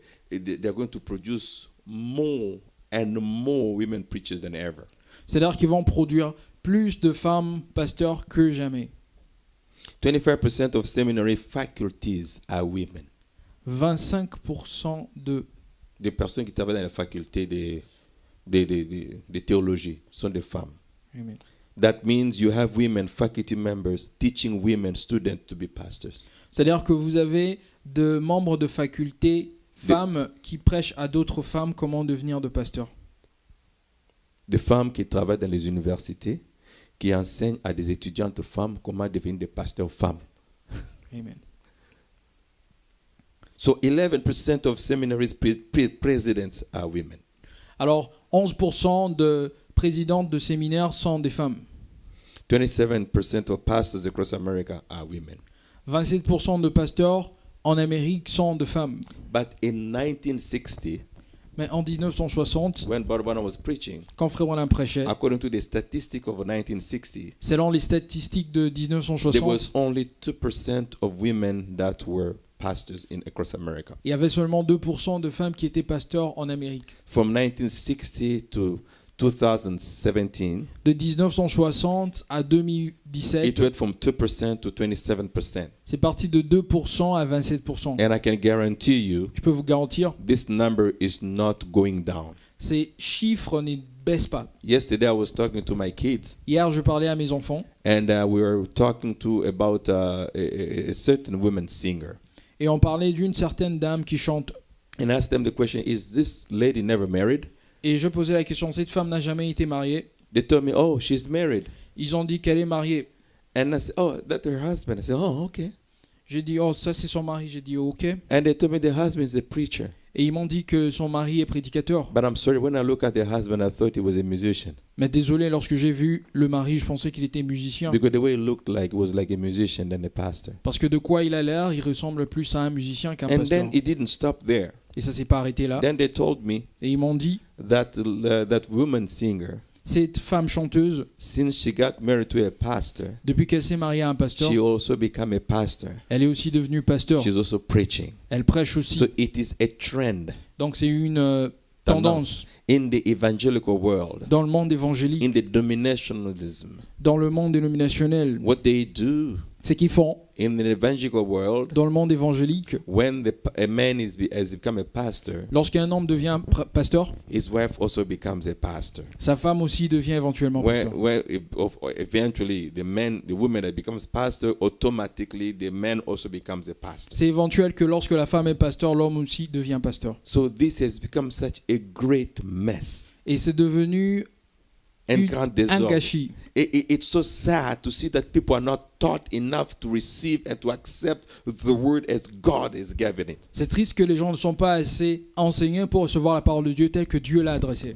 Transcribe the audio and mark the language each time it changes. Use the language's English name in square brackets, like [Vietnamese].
[English] they're going to produce more and more women preachers than ever. [French] c'est-à-dire qu'ils vont produire plus de femmes pasteurs que jamais. [English] 25% of seminary faculties are women. [French] 25% Des personnes qui travaillent dans la faculté de théologie sont des femmes. Amen. [English] That means you have women faculty members teaching women students to be pastors. [French] C'est-à-dire que vous avez de membres de faculté femmes qui prêchent à d'autres femmes comment devenir de pasteurs. Des femmes qui travaillent dans les universités, qui enseigne à des étudiantes femmes comment devenir des pasteurs femmes. Amen. [English] So 11% of seminaries presidents are women. [French] Alors, 11% de présidentes de séminaires sont des femmes. [English] 27% of pastors across America are women. [French] 27% de pasteurs en Amérique sont de femmes. [English] But in 1960, [French] Mais en 1960, [English] when Brother Branham was preaching, [French] quand Frère Branham prêchait, [English] according to the statistics of 1960, [French] selon les statistiques de [English] there [French] 1960, [English] was only 2% of women that were pastors across America. [French] il y avait seulement 2% de femmes qui étaient pasteurs en Amérique. [English] From 1960 to 2017, [French] De 1960 à 2017, [English] it went from 2% to 27%. [French] c'est parti de 2% à 27%. [English] And I can guarantee you, [French] Je peux vous garantir, [English] this number is not going down. [French] ces chiffres ne baissent pas. [English] Yesterday, I was talking to my kids, [French] Hier, je parlais à mes enfants [English] and we were talking about a certain woman singer. [French] et on parlait d'une certaine dame qui chante. [English] And I asked them the question, is this lady never married? [French] Et je posais la question, cette femme n'a jamais été mariée. [English] They told me, oh, she's married. [French] Ils ont dit qu'elle est mariée. [English] And I said, oh, that's her husband. I said, oh, okay. [French] J'ai dit, oh, ça c'est son mari. J'ai dit, ok. [English] And they told me the husband is a preacher. [French] Et ils m'ont dit que son mari est prédicateur. [English] But I'm sorry, when I look at the husband, I thought he was a musician. [French] Mais désolé, lorsque j'ai vu le mari, je pensais qu'il était musicien. [English] Because the way he looked like was like a musician than a pastor. [French] Parce que de quoi il a l'air, il ressemble plus à un musicien qu'un [English] And [French] pasteur. [English] then it didn't stop there. [French] Et ça s'est pas arrêté là. [English] Then they told me [French] Et ils m'ont dit, [English] that that woman singer, [French] cette femme chanteuse, [English] since she got married to a pastor, [French] depuis qu'elle s'est mariée à un pasteur, [English] she also became a pastor. [French] elle est aussi devenue pasteur. [English] She's also preaching. [French] Elle prêche aussi. [English] So it is a trend [French] Donc c'est une tendance [English] in the evangelical world, [French] dans le monde [English] in [French] évangélique, [English] the denominationalism. [French] dans le monde dénominationnel. [English] What they do [French] C'est qu'ils font [English] in the evangelical world, [French] dans le monde évangélique, [English] when a man has become a pastor, [French] lorsqu'un homme devient pasteur, [English] his wife also becomes a pastor. [French] sa femme aussi devient éventuellement pasteur. [English] Eventually the woman that becomes pastor, automatically the man also becomes a pastor. [French] C'est éventuel que lorsque la femme est pasteur, l'homme aussi devient pasteur. [English] So this has become such a great mess [French] Et c'est devenu [English] and grand [French] un désordre. gâchis. [English] It's so sad to see that people are not taught enough to receive and to accept the word as God has given it. [French] C'est triste que les gens ne sont pas assez enseignés pour recevoir la parole de Dieu telle que Dieu l'a adressée.